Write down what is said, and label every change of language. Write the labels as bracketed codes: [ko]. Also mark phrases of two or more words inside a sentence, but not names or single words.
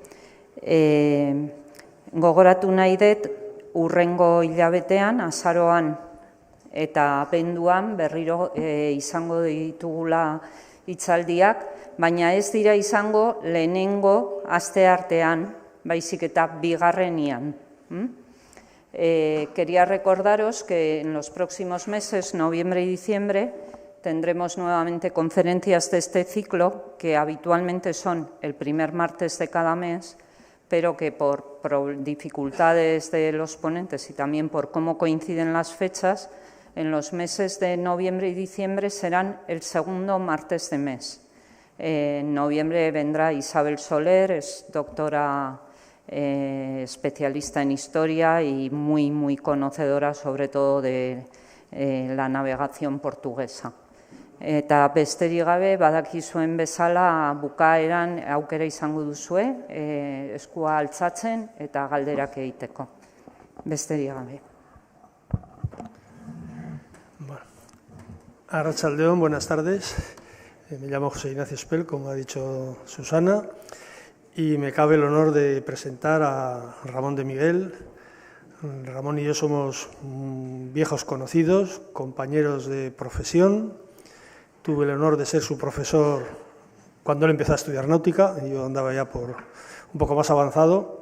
[eu] Gogoratu nahi dut, hurrengo hilabetean, azaroan eta abenduan berriro izango ditugula hitzaldiak, baina ez dira izango lehenengo asteartean, baizik eta bigarrenian. [es] Quería recordaros que en los próximos meses, noviembre y diciembre, tendremos nuevamente conferencias de este ciclo, que habitualmente son el primer martes de cada mes, pero que por dificultades de los ponentes y también por cómo coinciden las fechas, en los meses de noviembre y diciembre serán el segundo martes de mes. En noviembre vendrá Isabel Soler, es doctora especialista en historia y muy conocedora sobre todo de la navegación portuguesa. [eu] Eta besterik gabe, badakizuen bezala bukaeran aukera izango duzue, eskua altzatzen eta galderak egiteko. Besterik gabe. Arratsaldeon, [es] buenas tardes. Me llamo José Ignacio Espel, como ha dicho Susana, y me cabe el honor de presentar a Ramón de Miguel. Ramón y yo somos viejos conocidos, compañeros de profesión. Tuve el honor de ser su profesor cuando él empezó a estudiar náutica, y yo andaba ya por un poco más avanzado.